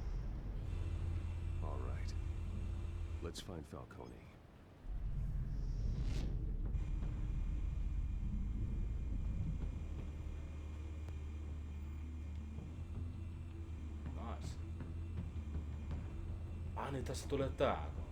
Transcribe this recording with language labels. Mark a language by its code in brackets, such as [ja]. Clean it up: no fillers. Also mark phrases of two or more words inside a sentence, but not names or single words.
[en] All right. Let's find Falcone. Nice. [fi] Niin tässä tulee tää.